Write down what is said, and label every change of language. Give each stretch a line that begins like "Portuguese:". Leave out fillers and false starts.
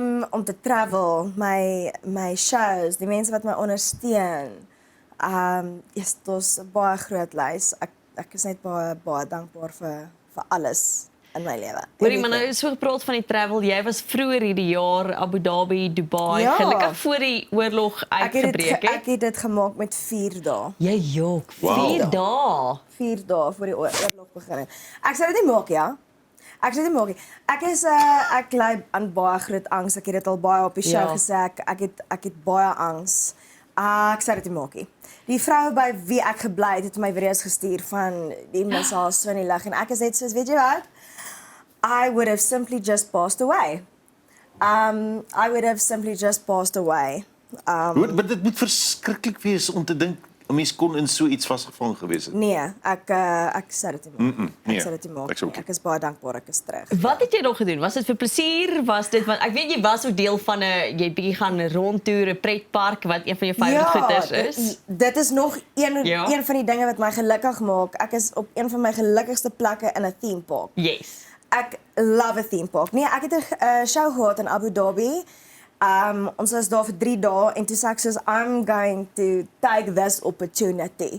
Afrikaans: Om te travel, my shows, die mense wat my ondersteun. Yes, dit is 'n baie groot lys. Ek is net baie dankbaar vir alles in my lewe. Hoorie, maar nou so gepraat van die travel. Jy was vroeër hierdie jaar Abu Dhabi, Dubai, Ja. gelukkig voor die oorlog uitgebreek Ek het dit gemaak met 4 dae. Jy jok, Wow. 4 dae. 4 dae voor die oorlog begin het. Ek sou dit nie maak, ja. Ek sou dit nie maak nie. Ek ly aan baie groot angs. Ek het dit al baie op die show Ja. gesê. Ek het baie angs. Ek sou dit nie maak nie. Die vrou by wie ek gebly het my video's gestuur van die mishaal so in die lig en ek is net soos, weet jy wat?
English: I would have simply just passed away. I would have simply just passed away.
Afrikaans: Maar dit moet verskriklik wees om te dink 'n mens kon in so iets vasgevang gewees het. Nee, ek sou dit nie maak. nee, Ek sou dit nie maak. ek sou nie. ook Ek is baie dankbaar ek is terug. Wat het jy nog gedoen? Was dit vir plesier? Was dit want ek weet jy was ook deel van 'n jy bietjie gaan rondtoer, 'n pretpark wat een van jou favourite goeders is. Dit is nog Ja. een van die dinge wat my gelukkig maak. Ek is op een van my gelukkigste plekke in 'n theme park.
English: Yes.
Afrikaans: Ek love 'n theme park. Nee, ek het 'n show gehad in Abu Dhabi. Ons was daar vir 3 dae en toe sê ek soos
English: I'm going to take this opportunity.